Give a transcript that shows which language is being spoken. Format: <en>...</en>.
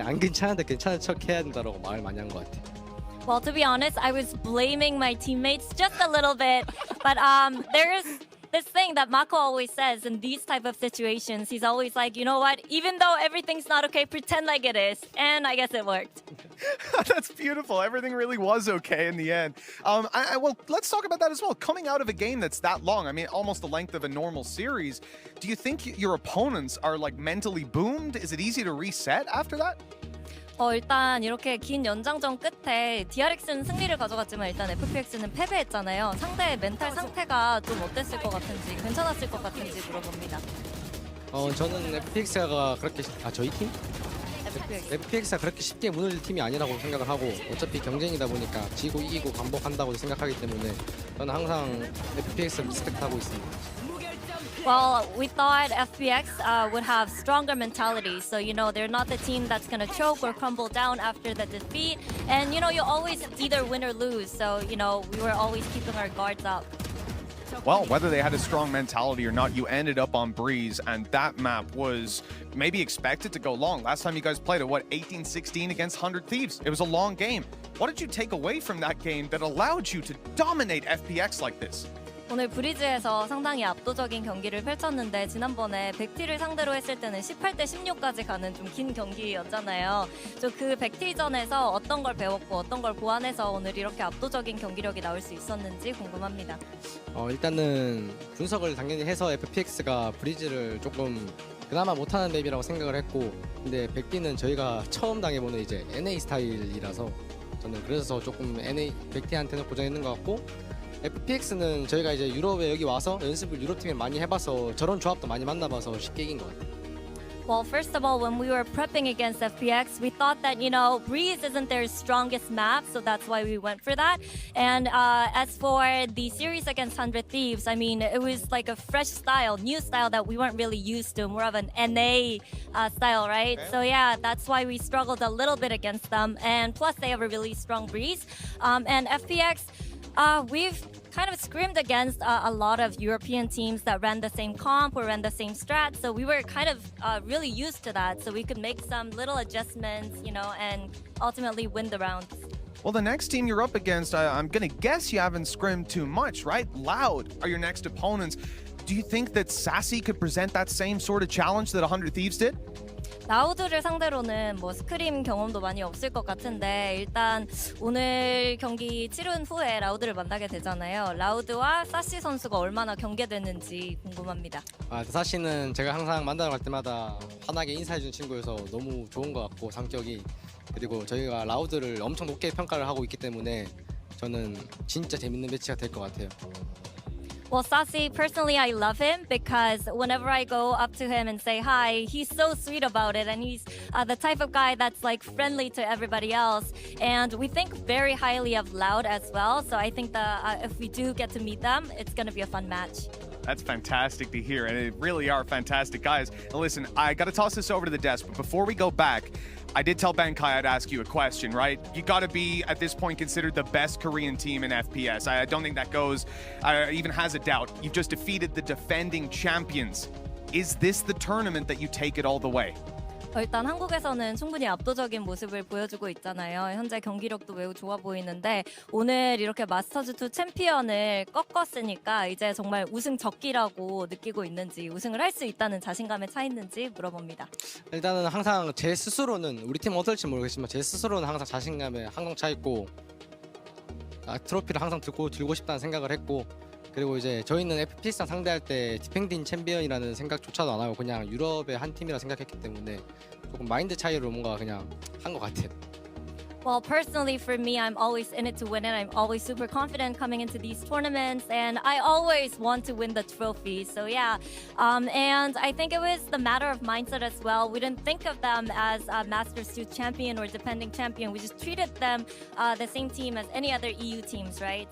<ko>안 괜찮은데 괜찮은 척 해야 된다라고 말 많이 한 것 같아.</ko> <en>Well, to be honest, I was blaming my teammates just a little bit, but there's this thing that Mako always says in these type of situations. He's always like, you know what? Even though everything's not okay, pretend like it is. And I guess it worked. That's beautiful. Everything really was okay in the end. Well, let's talk about that as well. Coming out of a game that's that long, I mean, almost the length of a normal series, do you think your opponents are like mentally boomed? Is it easy to reset after that?</en> <ko>일단 이렇게 긴 연장전 끝에 DRX는 승리를 가져갔지만 일단 FPX는 패배했잖아요. 상대의 멘탈 상태가 좀 어땠을 것 같은지, 괜찮았을 것 같은지 물어봅니다. 저는 FPX가 그렇게 저희 팀? FPX가 그렇게 쉽게 무너질 팀이 아니라고 생각을 하고 어차피 경쟁이다 보니까 지고 이기고 반복한다고 생각하기 때문에 저는 항상 FPX를 리스펙트하고 있습니다.</ko> <en>Well, we thought FPX would have stronger mentality. So, you know, they're not the team that's going to choke or crumble down after the defeat. And, you know, you always either win or lose. So, you know, we were always keeping our guards up. Well, whether they had a strong mentality or not, you ended up on Breeze, and that map was maybe expected to go long. Last time you guys played it, what, 18-16 against 100 Thieves? It was a long game. What did you take away from that game that allowed you to dominate FPX like this?</en> <ko>오늘 브리즈에서 상당히 압도적인 경기를 펼쳤는데 지난번에 백티를 상대로 했을 때는 18대 16까지 가는 좀 긴 경기였잖아요. 그 백티전에서 어떤 걸 배웠고 어떤 걸 보완해서 오늘 이렇게 압도적인 경기력이 나올 수 있었는지 궁금합니다. 일단은 분석을 당연히 해서 FPX가 브리즈를 조금 그나마 못하는 맵이라고 생각을 했고 근데 백티는 저희가 처음 당해보는 이제 NA 스타일이라서 저는 그래서 조금 백티한테는 고전했는 것 같고 FPX는 저희가 이제 유럽에 여기 와서 연습을 유럽팀에 많이 해봐서 저런 조합도 많이 만나봐서 쉽게 이긴 것 같아요.</ko> <en>Well, first of all, when we were prepping against FPX, we thought that, you know, Breeze isn't their strongest map, so that's why we went for that. And as for the series against 100 Thieves, I mean, it was like a fresh style, new style that we weren't really used to, more of an NA style, right? Okay. So yeah, that's why we struggled a little bit against them. And plus, they have a really strong Breeze. And FPX, we've kind of scrimmed against a lot of European teams that ran the same comp or ran the same strat. So we were kind of really used to that. So we could make some little adjustments, you know, and ultimately win the rounds. Well, the next team you're up against, I'm going to guess you haven't scrimmed too much, right? Loud are your next opponents. Do you think that Sassy could present that same sort of challenge that 100 Thieves did?</en> <ko>라우드를 상대로는 뭐 스크림 경험도 많이 없을 것 같은데 일단 오늘 경기 치른 후에 라우드를 만나게 되잖아요. 라우드와 사시 선수가 얼마나 경계됐는지 궁금합니다. 사시는 제가 항상 만나러 갈 때마다 환하게 인사해주는 친구여서 너무 좋은 것 같고 성격이 그리고 저희가 라우드를 엄청 높게 평가를 하고 있기 때문에 저는 진짜 재밌는 매치가 될 것 같아요.</ko> <en>Well, Sassy, personally, I love him because whenever I go up to him and say hi, he's so sweet about it. And he's the type of guy that's like friendly to everybody else. And we think very highly of Loud as well. So I think that if we do get to meet them, it's going to be a fun match. That's fantastic to hear, and it really are fantastic guys. Now listen, I got to toss this over to the desk, but before we go back, I did tell Ben Kai I'd ask you a question, right? You got to be, at this point, considered the best Korean team in FPS. I don't think that goes, even has a doubt. You've just defeated the defending champions. Is this the tournament that you take it all the way?</en> <ko>일단 한국에서는 충분히 압도적인 모습을 보여주고 있잖아요. 현재 경기력도 매우 좋아 보이는데 오늘 이렇게 마스터즈2 챔피언을 꺾었으니까 이제 정말 우승 적기라고 느끼고 있는지, 우승을 할 수 있다는 자신감에 차 있는지 물어봅니다. 일단은 항상 제 스스로는 우리 팀 어떨지 모르겠지만 제 스스로는 항상 자신감에 항상 차 있고 트로피를 항상 들고 싶다는 생각을 했고 그리고 이제 저희는 FPX랑 상대할 때 디펜딩 챔피언이라는 생각조차도 안 하고 그냥 유럽의 한 팀이라 생각했기 때문에 조금 마인드 차이로 뭔가 그냥 한 것 같아요.</ko> <en>Well, personally for me, I'm always in it to win it. I'm always super confident coming into these tournaments, and I always want to win the trophy. So yeah, and I think it was the matter of mindset as well. We didn't think of them as a Masters 2 champion or defending champion. We just treated them the same team as any other EU teams, right?</en>